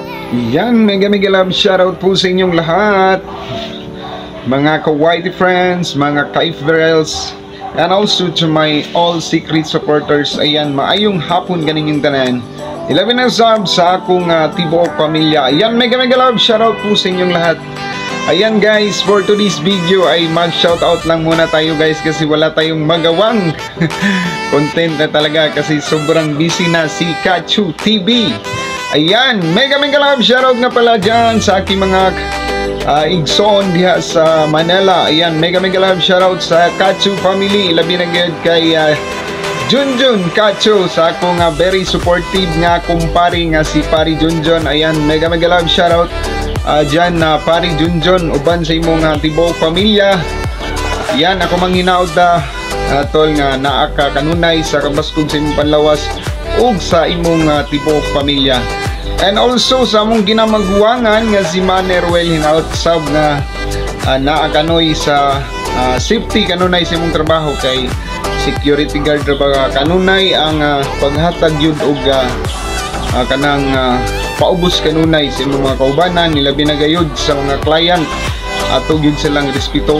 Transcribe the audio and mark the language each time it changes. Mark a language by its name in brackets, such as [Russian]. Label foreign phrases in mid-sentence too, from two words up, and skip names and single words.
[Filipino] Yan, [English] mega love shoutout [Filipino] po sa inyong lahat, mga ka-Whitey friends, mga ka-Ifverels, [English] and also to my all secret supporters. [Filipino] Ayan, [Cebuano] maayong hapon ganing yung tanan. 11 na subs sa akong tibuok pamilya. [Filipino] Ayan, [English] mega love shoutout [Filipino] po sa inyong lahat. Ayan guys, [English] for today's video [Filipino] ay mag-shoutout lang muna tayo guys, kasi wala tayong magawang content na talaga kasi sobrang busy na si Kachu TV. Ayan, [English] mega love shoutout [Filipino] na pala dyan sa aking [Cebuano] mga igsoon diha sa Manila. [Filipino] Ayan, [English] mega love shoutout [Filipino] sa Kachu family. [Cebuano] Labi na gyud kay Junjun Kachu, sa akong [English] very supportive [Cebuano] nga kumpare nga si Pari Junjun. [Filipino] Ayan, [English] mega love shoutout [Filipino] dyan na Pari Junjun, [Cebuano] uban sa imong tibuok pamilya. Ayan, ako manghinaot tol nga naa ka kanunay sa kabaskog sa imong panlawas ug sa imong tibuok pamilya. [English] And also [Cebuano] sa among ginamaguwangan nga si Manerwell hinaut sab nga naa kanoy sa safety kanunay sa imong trabaho, kay [English] security guard [Cebuano] ra kanunay ang paghatag yun og kanang paubos kanunay sa imong mga kaubanan, nilabi na gayud sa mga client ato gyud silang respeto.